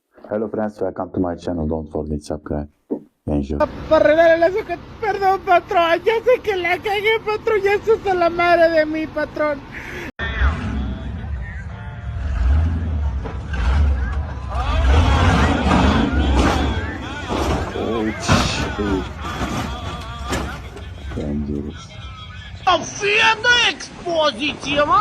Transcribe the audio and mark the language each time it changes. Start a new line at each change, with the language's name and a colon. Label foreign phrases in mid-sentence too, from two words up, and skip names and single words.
English: Hello friends, welcome to my channel. Don't forget subscribe. Enjoy.
Spanish: Para arreglar el azúcar. Perdón, patrón. Ya sé que la cagué, patrón. Ya asusta la madre de mí, patrón.
Romanian: Fiind expoziție, mă?